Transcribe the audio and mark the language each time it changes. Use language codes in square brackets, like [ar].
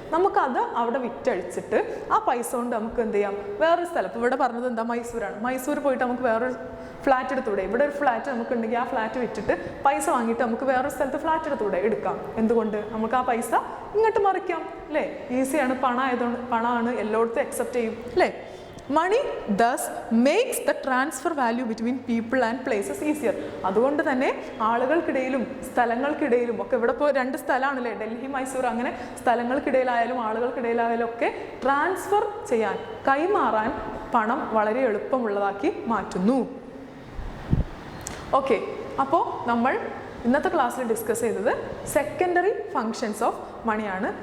[ml] നമുക്കത് അവിടെ വിറ്റഴിച്ചിട്ട് ആ പൈസ കൊണ്ട് നമുക്ക് എന്ത് ചെയ്യാം, വേറൊരു സ്ഥലം, ഇപ്പോൾ ഇവിടെ പറഞ്ഞത് എന്താ, മൈസൂരാണ്, മൈസൂർ പോയിട്ട് നമുക്ക് വേറൊരു ഫ്ലാറ്റ് എടുത്തൂടെ. ഇവിടെ ഒരു ഫ്ലാറ്റ് നമുക്ക് ഉണ്ടെങ്കിൽ ആ ഫ്ലാറ്റ് വിറ്റിട്ട് പൈസ വാങ്ങിയിട്ട് നമുക്ക് വേറൊരു സ്ഥലത്ത് ഫ്ലാറ്റ് എടുക്കാം. എന്തുകൊണ്ട്, നമുക്ക് ആ പൈസ ഇങ്ങോട്ട് മറിക്കാം അല്ലേ, ഈസിയാണ്, പണമാണ്, എല്ലായിടത്തും അക്സെപ്റ്റ് ചെയ്യും അല്ലേ. [en] Money thus makes the transfer value between people and places easier. [ml] അതുകൊണ്ട് തന്നെ ആളുകൾക്കിടയിലും സ്ഥലങ്ങൾക്കിടയിലും ഒക്കെ, ഇവിടെ ഇപ്പോൾ രണ്ട് സ്ഥലമാണല്ലേ, ഡൽഹി മൈസൂർ, അങ്ങനെ സ്ഥലങ്ങൾക്കിടയിലായാലും ആളുകൾക്കിടയിലായാലും ഒക്കെ ട്രാൻസ്ഫർ ചെയ്യാൻ, കൈമാറാൻ പണം വളരെ എളുപ്പമുള്ളതാക്കി മാറ്റുന്നു. ഓക്കെ, അപ്പോൾ നമ്മൾ ഇന്നത്തെ ക്ലാസ്സിൽ ഡിസ്കസ് ചെയ്തത് സെക്കൻഡറി ഫങ്ഷൻസ് ഓഫ് മണിയാണ്.